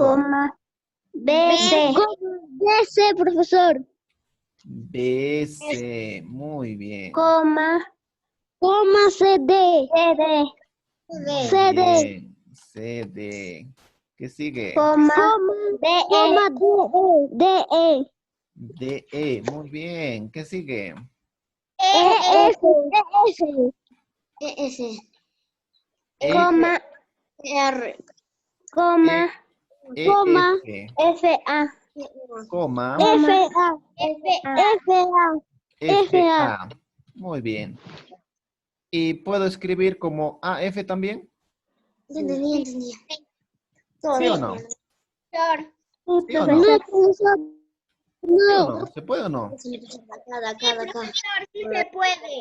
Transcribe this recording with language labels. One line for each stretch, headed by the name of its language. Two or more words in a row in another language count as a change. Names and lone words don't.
Spanish: Coma. B, C. B, C, profesor. B, C, muy bien. Coma. Coma, C, D. C, D. Muy C, D. bien. C, D. ¿Qué sigue? Coma. D, E. D, E. DE. Muy bien. ¿Qué sigue? ES. E, Coma. R. Coma. E, Coma. F. FA. Coma. FA. FA. FA. Muy bien. ¿Y puedo escribir como AF también? Entendí. ¿Sí o no? ¿Sí o No, no? profesor. ¿Sí o No. no? ¿Se puede o no? Profesor, sí se puede.